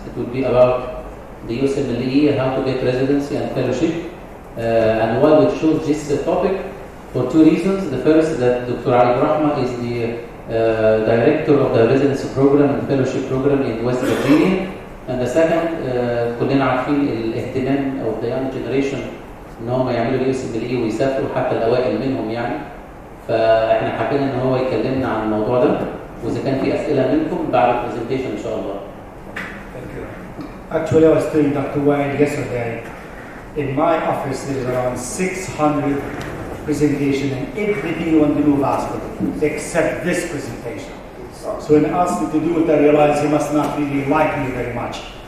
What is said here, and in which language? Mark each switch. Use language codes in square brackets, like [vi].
[en] It will be about the USMLE and how to get residency and fellowship. And why we chose this topic? For 2 reasons. The first is that Dr.Ali Aburahma is the director of the residency program and fellowship program in West Virginia. And the second, [ar] كلنا عارفين الاهتمام [en] of the young generation [ar] ان هم يعملوا USMLE ويسافروا حتى الاوائل منهم يعني. فاحنا حابين ان هو يكلمنا عن الموضوع ده، واذا كان في اسئله منكم بعد البرزنتيشن ان شاء الله. [en] Thank you. Actually, I was telling Dr. Wael yesterday, in my office there is around 600 presentations and everything on the new hospital except this presentation. So when he asked me to do it, I realized he must not really like me very much.